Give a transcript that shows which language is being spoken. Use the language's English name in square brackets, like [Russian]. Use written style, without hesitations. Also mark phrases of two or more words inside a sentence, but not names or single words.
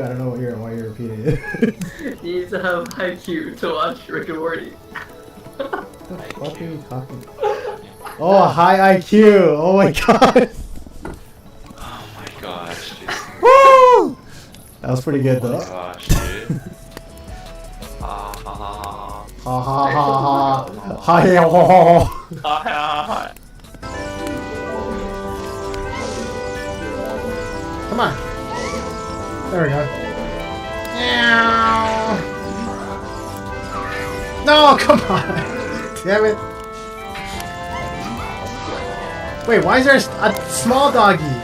[English] I don't know why you're repeating it. You need to have high Q to watch Rick and Morty. What are you talking? Oh, high IQ! Oh my god! Oh my gosh, dude. Woo! That was pretty good though. Gosh, dude. Ha ha ha Ha ha ha ha ha yeah, ho, ho, ho. ha. Come on. There we go. No, come on. Damn it. Wait, why is there a small doggy?